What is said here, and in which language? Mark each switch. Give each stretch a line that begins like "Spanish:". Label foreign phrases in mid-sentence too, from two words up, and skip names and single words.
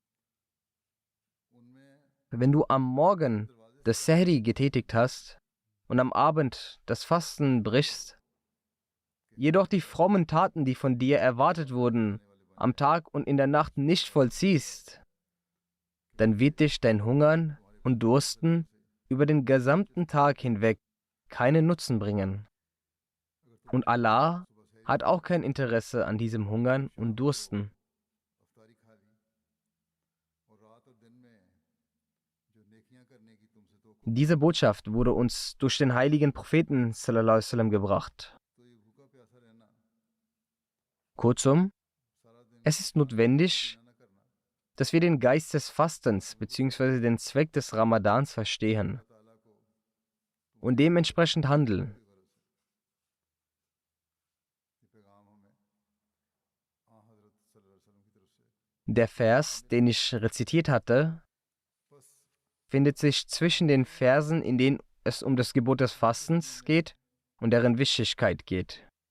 German: Wenn du am Morgen das Sehri getätigt hast und am Abend das Fasten brichst, jedoch die frommen Taten, die von dir erwartet wurden, am Tag und in der Nacht nicht vollziehst, dann wird dich dein Hungern und Dursten über den gesamten Tag hinweg keinen Nutzen bringen. Und Allah hat auch kein Interesse an diesem Hungern und Dursten. Diese Botschaft wurde uns durch den heiligen Propheten
Arabic: صلى الله عليه وسلم
German: gebracht. Kurzum, es ist notwendig, dass wir den Geist des Fastens bzw. den Zweck des Ramadans verstehen und dementsprechend handeln. Der Vers, den ich rezitiert hatte, findet sich zwischen den Versen, in denen es um das Gebot des Fastens geht und deren Wichtigkeit geht.